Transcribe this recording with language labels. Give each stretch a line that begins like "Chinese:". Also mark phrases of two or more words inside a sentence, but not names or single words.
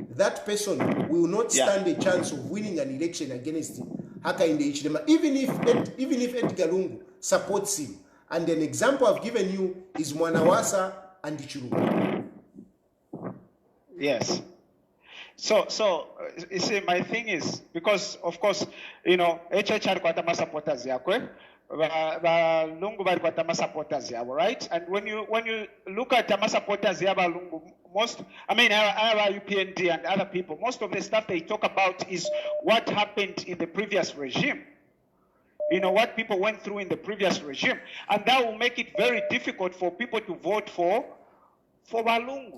English: That person will not stand a chance of winning an election against Hakainde Hichilema, even if Edgar Lungu supports him. And an example I've given you is Mwanawasa and Chilufya. Yes. So you see, my thing is, because of course,
Bemba: HHR kwatama supporters yakwe, Lungu bari kwatama supporters yabo,
English: right? And when you look at
Bemba: Tama supporters yaba
English: Lungu, our UPND and other people, most of the stuff they talk about is what happened in the previous regime. What people went through in the previous regime, and that will make it very difficult for people to vote for Balungu.